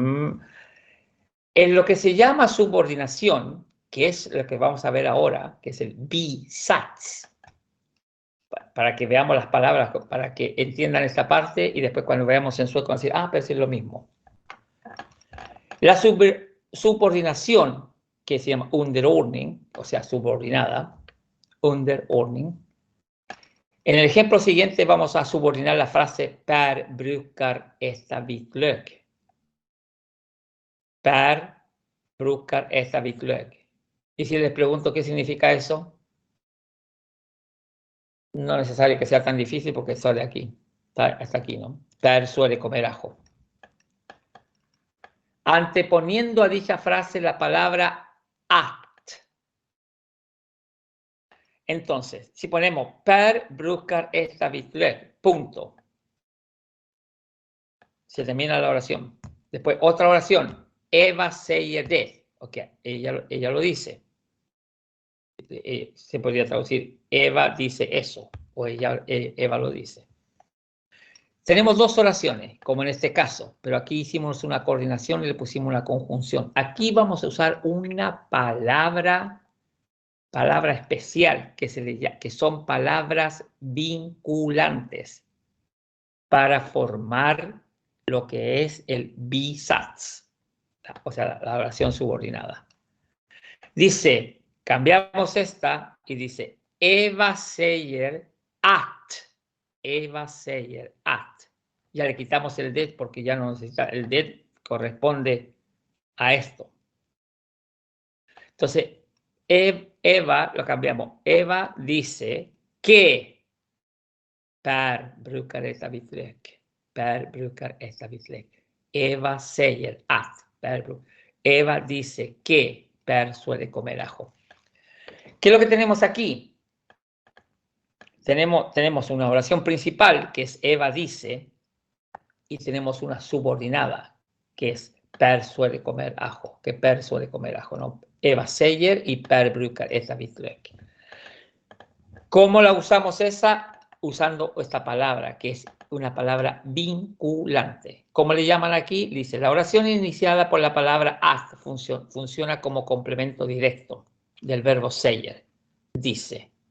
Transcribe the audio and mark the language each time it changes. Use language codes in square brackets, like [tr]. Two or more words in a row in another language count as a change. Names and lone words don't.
[es] En lo que se llama subordinación, que es lo que vamos a ver ahora, que es el bisats, para que veamos las palabras, para que entiendan esta parte y después cuando veamos en sueco decir, pero es lo mismo. La subordinación, que se llama underordning, o sea, subordinada, underordning. En el ejemplo siguiente vamos a subordinar la frase Per [sv] brukar äta vitlök. Per brukar äta vitlök. [es] Y si les pregunto qué significa eso, no es necesario que sea tan difícil porque sale aquí, hasta aquí, ¿no? Per suele comer ajo. Anteponiendo a dicha frase la palabra at. Entonces, si ponemos Per [sv] brukar äta vitlök, [es] punto. Se termina la oración. Después, otra oración. [sv] Eva säger det. [es] Ok, ella lo dice. Se podría traducir, Eva dice eso, o Eva lo dice. Tenemos dos oraciones, como en este caso, pero aquí hicimos una coordinación y le pusimos una conjunción. Aquí vamos a usar una palabra especial, que son palabras vinculantes para formar lo que es el B-Satz, o sea, la oración subordinada. Dice, cambiamos esta y dice, [sv] Eva säger att. Eva säger att. [es] Ya le quitamos el det porque ya no necesita, el det corresponde a esto. Entonces, Eva, lo cambiamos. Eva dice que Per [sv] brukar äta vitlök. Per brukar äta vitlök. Eva säger att. [es] Eva dice que Per suele comer ajo. ¿Qué es lo que tenemos aquí? Tenemos una oración principal, que es Eva dice, y tenemos una subordinada, que es Per suele comer ajo, que Per suele comer ajo, ¿no? [sv] Eva säger y Per brukar äta vitlök. [es] ¿Cómo la usamos esa? Usando esta palabra, que es una palabra vinculante. ¿Cómo le llaman aquí? Dice, la oración iniciada por la palabra att funciona como complemento directo del verbo säger. Dice.